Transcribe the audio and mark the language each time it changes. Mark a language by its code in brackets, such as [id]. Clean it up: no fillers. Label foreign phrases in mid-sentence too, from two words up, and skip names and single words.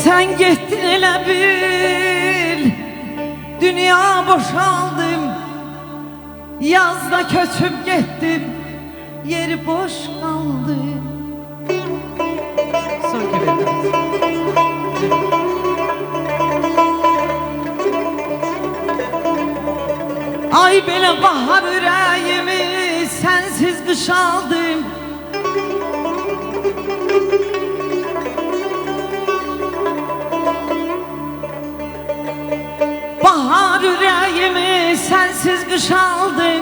[tr] Sen gittin [az] elə bil dünya boşaldım, [tr] yazda köçüp gittim, yeri boş kaldı. Son kere. [az] Ay belə bahar ürəyimi sensiz qış aldım. Bahar ürəyimi sensiz qış aldım.